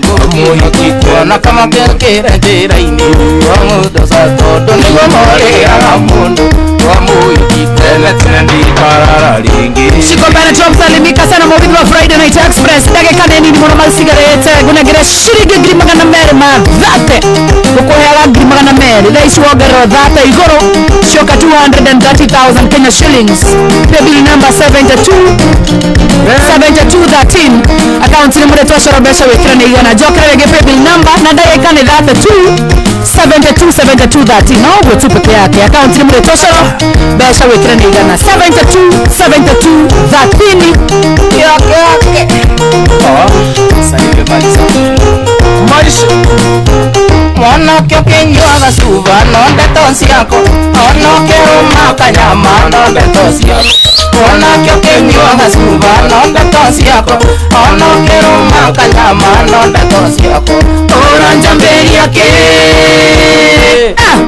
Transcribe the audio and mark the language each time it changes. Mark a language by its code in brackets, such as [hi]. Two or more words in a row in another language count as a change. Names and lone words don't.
[ki] Ngũkĩona kama kĩngĩre njĩra-inĩ. Wa mũndũ ca tondũ nĩguo mwarĩaga mũndũ. Wa mũhiki tene tene ndikarara rĩngĩ. Shiko Bene Top, [sw] salimika sana, [ki] mũgithi wa Friday Night Express. Ndagĩka nĩ nini mũno macigarĩte. Ngũnengere ciringi ngiri magana merĩ ma thate. Ngũkũheaga ngiri magana merĩ. Thaa ici wongererwo thate igũrũ. [en] Cioka two hundred and thirty thousand Kenya shillings. Paybill number seventy-two, seventy-two thirteen. [ki] Account nĩ mũrĩtwa Coro Mbeca, wĩkĩra nĩ igana. Njokera rĩngĩ [en] paybill number, [ki] na ndagĩka nĩ thirty-two, seventy-two, seventy-two thirteen. No ũguo [sw] tu peke yake. [ki] Account nĩ mũrĩtwa Coro Mbeca, wĩkĩra nĩ igana. Seventy-two, seventy-two, thirteen. [sw] Yake, yake. Oh, sasa hivi maliza. Maisha. [ki] Mwanake ũkĩnyuaga cuba, no ndeto ciako. Mwanake rũma kanyama, no ndeto ciako. Mwanake ũkĩnyuaga cuba, no ndeto ciako. Mwanake rũma kanyama, no ndeto ciako. Ũranjambĩria kĩ? Ah!